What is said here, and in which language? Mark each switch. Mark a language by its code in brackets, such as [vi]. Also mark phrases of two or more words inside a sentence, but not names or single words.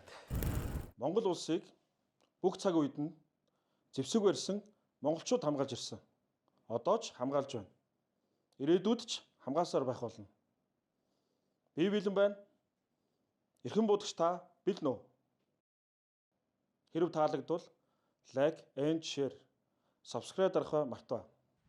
[mn] Монгол улсыг бүх цаг үед нь зэвсэг барьсан монголчууд хамгаалж ирсэн. Одоо ч хамгаалж байна. Ирээдүйд ч хамгаалсаар байх болно. Би бэлэн байна. Эрхэм будагч та бэлэн үү? Хэрв таалагдвал [en] like and share, subscribe [mn] дарахаа мартаа.